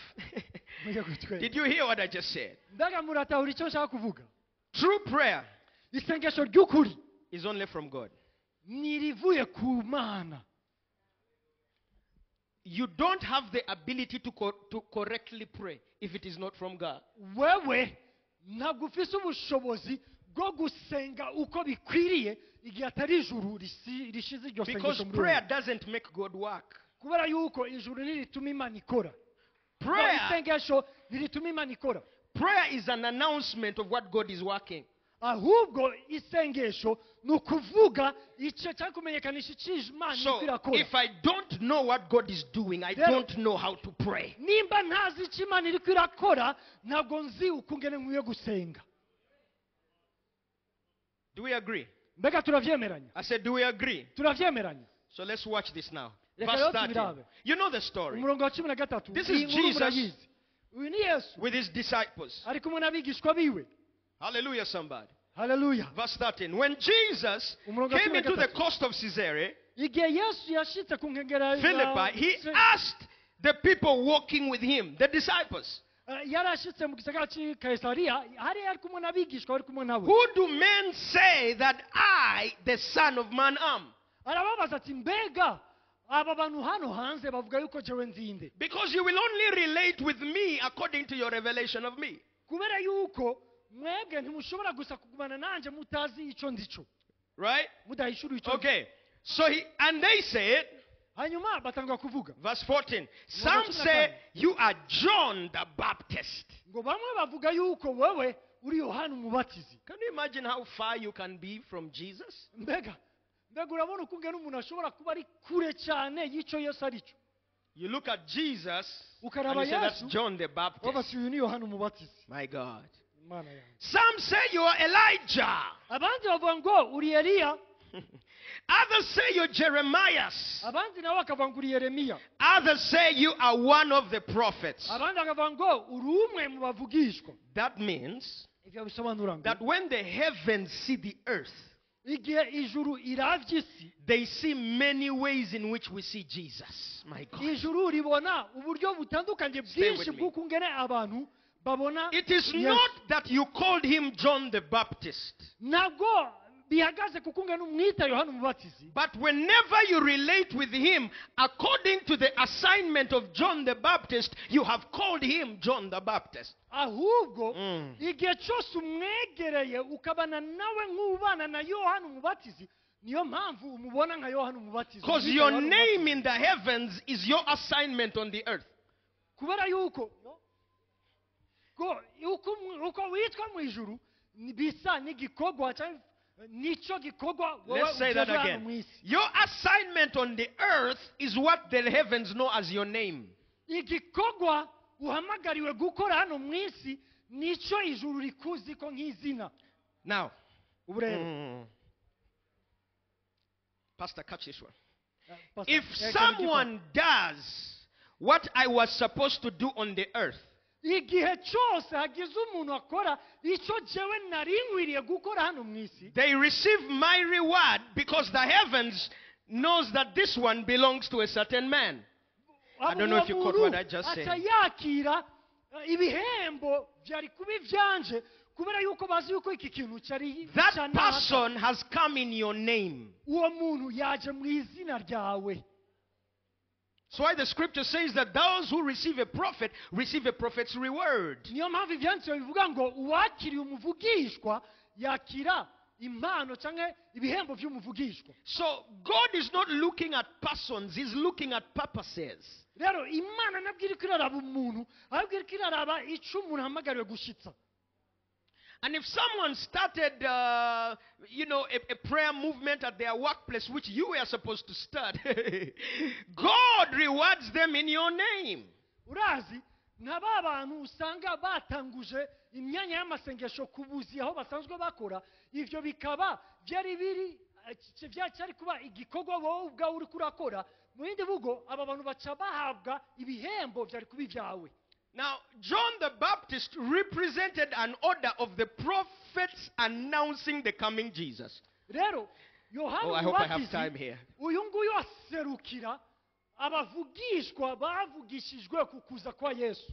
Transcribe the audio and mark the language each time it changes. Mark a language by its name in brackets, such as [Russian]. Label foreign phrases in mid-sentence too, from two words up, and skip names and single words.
[Rundi] Mujye gutwera. [English] Did you hear what I just said? [Rundi] Mbega muratahura icyo nshaka kuvuga? [English] True prayer [Rundi] Isengesho ry'ukuri [English] is only from God. [Rundi] ni rivuye ku Mana. [English] You don't have the ability to correctly pray if it is not from God. [Rundi] Wewe ntabwo ufise ubushobozi bwo gusenga uko bikwiriye igihe atari ijuru rishize iryo [English] Because [Rundi] sengesho muri [English] prayer [Rundi] wowe. [English] doesn't make God work. [Rundi] Kubera yuko ijuru ntirituma Imana ikora. [English] Prayer, [Rundi] Isengesho ntirituma Imana ikora. [English] prayer is an announcement of what God is working. [Rundi] Ahubwo isengesho ni ukuvuga icyo cyangwa kumenyekanisha icyo Imana [English] So, [Rundi] iriko irakora. [English] if I don't know what God is doing, I don't know how to pray. [Rundi] Nimba ntazi icyo Imana iriko irakora ntabwo nzi ukungene nkwiye gusenga. [English] Do we agree? [Rundi] Mbega turavyemeranya? [English] I said, do we agree? [Rundi] Turavyemeranya. [English] So let's watch this now. [Rundi] Reka [English] Verse [Rundi] rero [English] 13. [Rundi] tubirabe. [English] You know the story. [Rundi] Umurongo wa 13. [English] This [Rundi] Iyi [English] is [Rundi] nkuru [English] Jesus [Rundi] murayizi. Uyu ni Yesu [English] with his disciples. [Rundi] ari kumwe n'abigishwa biwe. [English] Hallelujah, somebody. [Rundi] Haleluya. [English] Verse 13. When Jesus [Rundi] Umurongo wa [English] came into the [Rundi] 13. [English] coast of Caesarea [Rundi] Igihe Yesu yashitse ku nkengera [English] Philippi, he asked the people walking with him, the disciples, [Rundi] yarashitse mu gisagara cy'i Kaisariya, hari ari kumwe n'abigishwa bari kumwe nawe. [English] who do men say that I, the Son of Man, am? [Rundi] Arababaza ati mbega aba bantu hano hanze bavuga yuko jewe nzinde. [English] Because you will only relate with me according to your revelation of me. [Rundi] Kubera yuko mwebwe ntimushobora gusa kugumana nanje mutazi ico ndico. [English] Right? [Rundi] Mudahishura ico. [English] Okay. So and they said, [Rundi] Hanyuma batangwa kuvuga. [English] verse 14, some say you are John the Baptist. [Rundi] Ngo bamwe bavuga yuko wewe uri Yohana umubatizi. [English] Can you imagine how far you can be from Jesus? [Rundi] Mbega urabona ukungena umuntu ashobora kuba ari kure cyane y'ico Yesu arico. [English] You look at Jesus and [Rundi] Ukaraba [English] you say that's [Rundi] Yesu. [English] John the Baptist. [Rundi] Wabasi uyu ni Yohana umubatizi. [English] My God. [Rundi] Imana yanjye. [English] Some say you are Elijah. [Rundi] Abandi bavuga ngo uri Eliya. [English] Others say you're Jeremiah. [Rundi] Abandi nabo bakavuga ngo uri Yeremiya. [English] Others say you are one of the prophets. [Rundi] Abandi bakavuga ngo uri umwe mu bavugishwa. [English] That means [Rundi] Ivyo bisobanura ngo [English] that when the heavens see the earth, [Rundi] igihe ijuru iravye isi, [English] they see many ways in which we see Jesus. My God. [Rundi] ijuru ribona uburyo butandukanye bwinshi [English] with me. [Rundi] bw'ukungene abantu babona [English] It is [Rundi] Yesu. [English] not that you called him John the Baptist, [Rundi] Ntabwo bihagaze kukungene umwita Yohana umubatizi. [English] but whenever you relate with him according to the assignment of John the Baptist, you have called him John the Baptist. [Rundi] Ahubwo igihe cyose umwegereye ukabana nawe nk'ubana na Yohana umubatizi, niyo mpamvu umubona nka Yohana umubatizi. [English] Because [Rundi] Umwita [English] your [Rundi] Yohana [English] name [Rundi] umubatizi. [English] in the heavens is your assignment on the earth. [Rundi] Kubera yuko uko witwa mu ijuru bisa n'igikorwa cyangwa nico gikorwa [English] Let's say that again. Your assignment on the earth is what the heavens know as your name. [Rundi] igikorwa uhamagariwe gukora hano mu isi nico ijuru rikuzi ko nk'izina. [English] Now, [Rundi] Ubu rero [English] Pastor, catch this one. Pastor, If someone does what I was supposed to do on the earth, [Rundi] igihe cyose hagize umuntu akora icyo jewe nari nkwiriye gukora hano mu isi, [English] they receive my reward because the heavens knows that this one belongs to a certain man. I don't know if you caught what I just said. [Rundi] aca yakira ibihembo byari kuba ibyanje kubera yuko bazi yuko iki kintu cyari [English] That [Rundi] cya naka. [English] person has come in your name. [Rundi] Uwo muntu yaje mu izina ryawe. [English] That's why the scripture says that those who receive a prophet's reward. [Rundi] Niyo mpamvu ibyanditswe bivuga ngo uwakiriye umuvugishwa yakira impano cyangwa ibihembo by'umuvugishwa. [English] So God is not looking at persons, He's looking at purposes. [Rundi] Rero Imana nabwo iri kwiraraba umuntu, ahubwo iri kwiraraba icyo umuntu ahamagariwe gushitsa. [English] And if someone started, a prayer movement at their workplace, which you were supposed to start, God rewards them in your name. [Rundi] Urazi, nk'aba bantu usanga batanguje imyanya y'amasengesho ku buzi aho basanzwe bakora, ivyo bikaba cyari kuba igikorwa wowe ubwawe uri kurakora, mu yindi vugo aba bantu baca bahabwa ibihembo byari kuba ibyawe. [English] Now, John the Baptist represented an order of the prophets announcing the coming Jesus. [Rundi] Rero, Yohana [English] I hope I have time here. [Rundi] uyu nguyu aserukira abavugishwa bavugishijwe kukuza kwa Yesu.